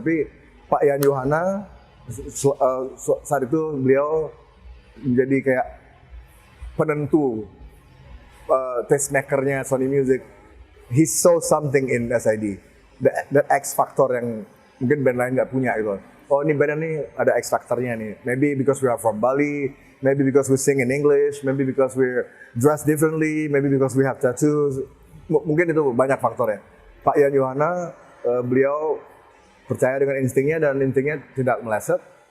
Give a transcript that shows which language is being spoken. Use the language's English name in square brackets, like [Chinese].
[Indonesian] Tapi Pak Yan Yohana saat itu beliau menjadi kayak penentu taste makernya Sony Music. [English] He saw something in SID, that X factor [Indonesian] yang mungkin band lain nggak punya gitu. Oh, ini band ini ada X factornya nih. [English] Maybe because we are from Bali, maybe because we sing in English, maybe because we dress differently, maybe because we have tattoos. [Indonesian] Mungkin itu banyak faktornya. Pak Yan Yohana, beliau percaya dengan instingnya dan instingnya tidak meleset.